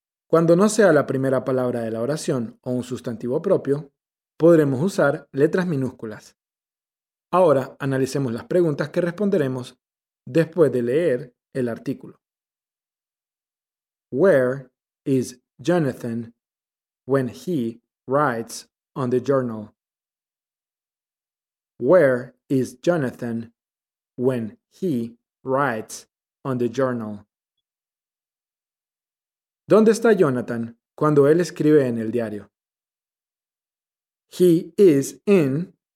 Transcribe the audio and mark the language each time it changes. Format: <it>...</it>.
<es>Cuando no sea la primera palabra de la oración o un sustantivo propio, podremos usar letras minúsculas. Ahora analicemos las preguntas que responderemos después de leer el artículo.</es> <en>Where is Jonathan when he writes on the journal? Where is Jonathan when he writes on the journal?</en> <es>¿Dónde está Jonathan cuando él escribe en el diario?</es> <en>He is in.</en>